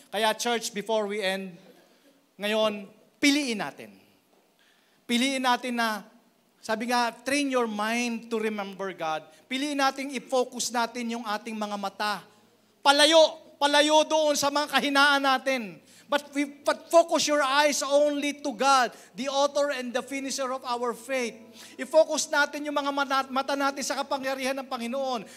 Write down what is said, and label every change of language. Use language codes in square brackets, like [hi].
[tl] Kaya church, [en] before we end, [tl] ngayon, piliin natin. Piliin natin na, sabi nga, [en] train your mind to remember God. [tl] Piliin natin, i-focus natin yung ating mga mata. Palayo doon sa mga kahinaan natin. [en] But focus your eyes only to God, the author and the finisher of our faith. [tl] I-focus natin yung mga mata natin sa kapangyarihan ng Panginoon.